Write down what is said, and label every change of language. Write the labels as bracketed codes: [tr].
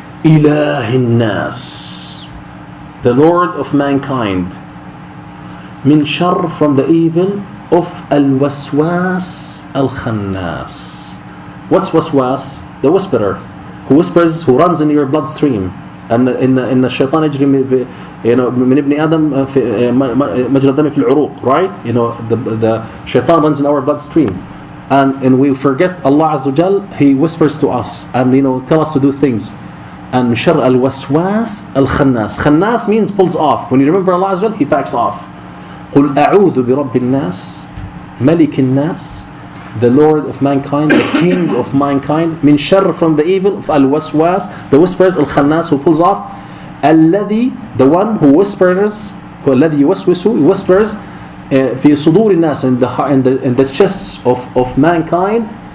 [ar] إِلَهِ النَّاسِ, [en] the Lord of mankind. [ar] من شر, [en] from the evil of [ar] الوسواس الخناس. [en] What's waswas? The whisperer, who whispers, who runs in your bloodstream. And in [ar] الشيطان يجري من ابن آدم في مجرى الدم في العروق, [en] right? The shaitan runs in our bloodstream, and we forget Allah Azza wa Jal. He whispers to us and tell us to do things. And [ar] شر الوسواس الخناس. [en] خناس means pulls off. When you remember Allah Azza wa Jal, he backs off. [ar] قُلْ أَعُوذُ بِرَبِّ النَّاسِ مَلِكِ النَّاسِ, [en] the Lord of mankind, the King of mankind. [ar] مِنْ شَرِّ, [en] from the evil of الوسواس, the whispers, الخناس, who pulls off. الذي, the one who whispers, [ar] الذي يوسوس, [en] he whispers [ar] في صدور الناس, [en] in the chests of mankind.